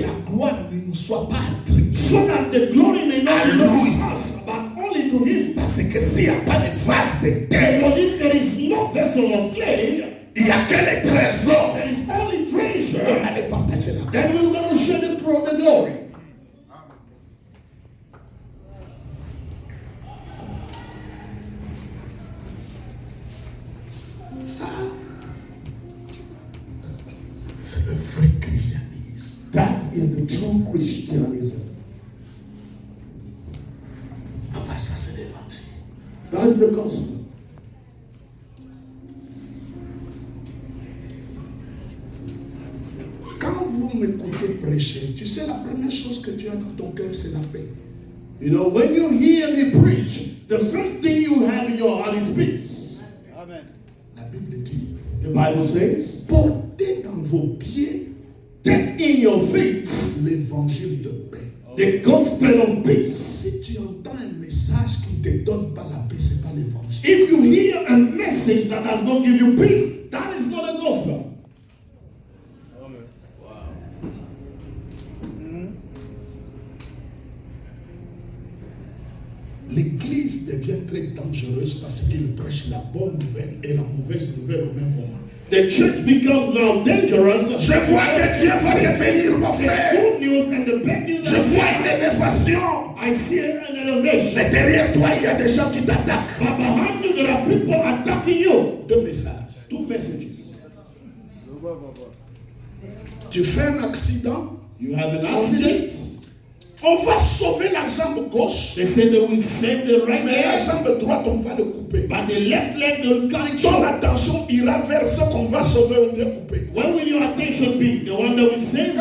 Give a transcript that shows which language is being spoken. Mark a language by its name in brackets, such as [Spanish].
[French] la gloire ne nous soit pas attribuée. [English] so that the glory may not belong Hallelujah. to us, but only to Him. [French] Parce que s'il n'y a pas de vase de terre, [English] Because if there is no vessel of clay, [French] il n'y a que les trésors. [English] there is only [French] On [English] treasure, [French] allait partager la gloire. [English] then we're going to share the glory. [French] Ça, c'est le vrai christianisme. [English] That is the true Christianism. [French] Papa, ça c'est l'évangile. [English] That is the gospel. [French] Quand vous m'écoutez prêcher, tu sais, la première chose que tu as dans ton cœur, c'est la paix. [English] You know, when you hear me preach, the first thing you have in your heart is peace. [French] La Bible dit, [English] The Bible says, [French] portez dans vos pieds [English] take in your feet [French] l'évangile de paix. [English] the gospel of peace. [French] Si tu entends un message qui ne te donne pas la paix, ce n'est pas l'évangile. [English] If you hear a message that does not give you peace, that is not a gospel. [French] L'église devient très dangereuse parce qu'il prêche la bonne nouvelle et la mauvaise nouvelle au même moment. [English] The church becomes now dangerous. [French] Je vois que Dieu va te bénir, mon [English] The [French] frère. [English] good news and the bad news. [French] Je vois une élévation. [English] I see an elevation. [French] Mais derrière toi, il y a des gens qui t'attaquent. [English] But behind you, there are people attacking you. [French] Deux messages. [English] Two messages. [French] Tu fais un accident, [English] You have an accident. [French] on va sauver la jambe gauche, [English] They say they will save the right [French] mais la [English] leg, [French] jambe droite, on va le couper. [English] but the left leg they will cut it [French] Ton [English] short. [French] attention ira vers ce qu'on va sauver ou bien couper. [English] Where will your attention be? The one that will save or the